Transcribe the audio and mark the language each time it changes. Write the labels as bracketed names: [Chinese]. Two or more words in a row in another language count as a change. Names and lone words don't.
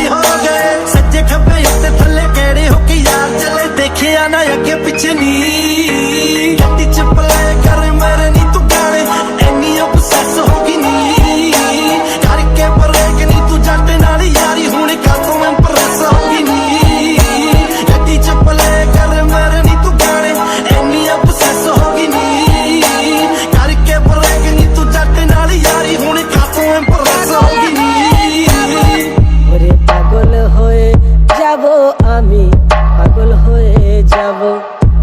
[Punjabi] ਹੋ ਗਏ ਸੱਜੇ ਖੱਬੇ ਉੱਤੇ ਥੱਲੇ ਕਿਹੜੇ ਹੋ ਕੇ ਯਾਰ ਚੱਲੇ ਦੇਖਿਆ ਨਾ ਅੱਗੇ ਪਿੱਛੇ ਨੀ ਗੱਡੀ ਚ ਪਲੇ ਕਰ ਮੇਰੇ ਨੀ ਤੂੰ ਗਾਣੇ ਐਨੀ ਅਬਸੈਸ ਹੋ ਗਈ ਨੀ ਕਰਕੇ ਬਰੇਕ ਨੀ ਤੂੰ ਜੱਟ ਨਾਲ ਯਾਰੀ ਹੁਣ ਕਾਤੋਂ ਇੰਪ੍ਰੈਸ ਹੋ ਗਈ ਨੀ ਗੱਡੀ ਚ ਪਲੇ ਕਰ ਮੇਰੇ ਨੀ ਤੂੰ ਗਾਣੇ ਐਨੀ ਅਬਸੈਸ ਹੋ ਗਈ ਨੀ ਕਰਕੇ ਬਰੇਕ ਨੀ ਤੂੰ ਜੱਟ ਨਾਲ ਯਾਰੀ ਹੁਣ ਕਾਤੋਂ ਇੰਪ੍ਰੈਸ ਹੋ ਗਈ ਨੀ [Bangla] ওরে পাগল হয়ে যাব আমি, পাগল হয়ে যাব।